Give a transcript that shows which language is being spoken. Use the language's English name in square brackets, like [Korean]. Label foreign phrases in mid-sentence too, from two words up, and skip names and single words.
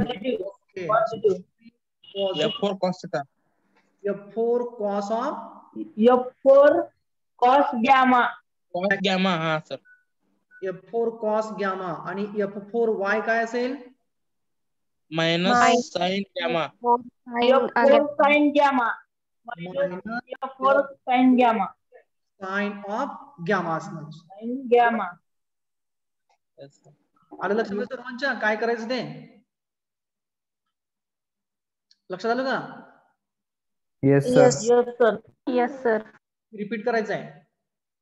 [English] ओके. F4 cos theta. F4 cos of F4 cos gamma. Cos gamma. [Marathi] हा सर. [English] F4 cos gamma, [Marathi] आणि F4y काय असेल? [English] मायनस sin gamma. F4 sin gamma. F4 sin gamma. sine of gamma असणार. sin gamma. [Marathi] आलं लक्षात सर्वांच्या? काय करायचं ते लक्षात आलं का? [English] Yes, sir. Yes, sir. Yes, sir. [Marathi] रिपीट करायचं आहे.